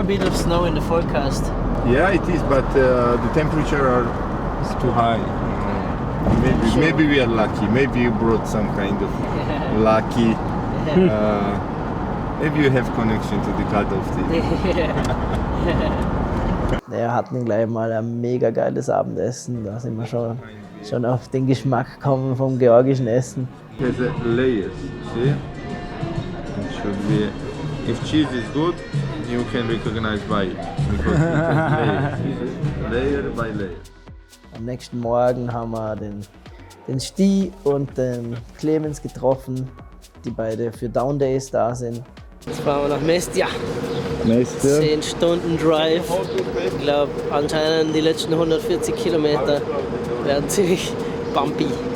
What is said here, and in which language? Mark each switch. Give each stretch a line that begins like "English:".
English: A bit of snow in the forecast. Yeah, it is, but the temperature is too high. Maybe we are lucky. Maybe you brought some kind of lucky. Maybe you have connection to the god of the.
German: Wir hatten gleich mal ein mega geiles Abendessen. Da sind wir schon auf den Geschmack gekommen vom georgischen Essen.
English: It has layers. See? It should be. If cheese is good, you can recognize by it. Because it has layers. Layer by layer.
German: Am nächsten Morgen haben wir den Sti und den Clemens getroffen, die beide für Down Days da sind. Jetzt fahren wir nach Mestia. 10 Stunden Drive. Ich glaube, anscheinend die letzten 140 Kilometer werden ziemlich bumpy.